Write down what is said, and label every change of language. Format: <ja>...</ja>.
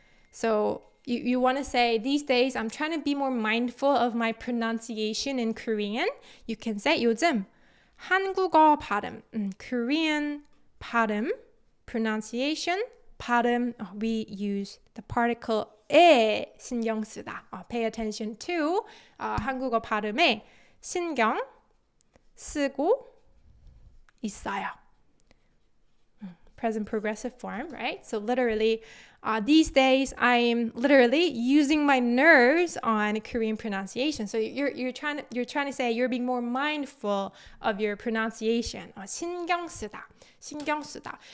<en>So you want to say, these days I'm trying to be more mindful of my pronunciation in Korean. You can say</en> <ko>요즘 한국어 발음,</ko> <en>Korean 발음, pronunciation, 발음, we use the particle 에 신경 쓰다. Pay attention to</en> <ko>한국어 발음에 신경 쓰고 있어요.</ko> <en>Present progressive form, right? So literally, these days I'm literally using my nerves on Korean pronunciation. So you're trying to say you're being more mindful of your pronunciation.</en> <ko>신경 쓰다, 신경 쓰다.</ko>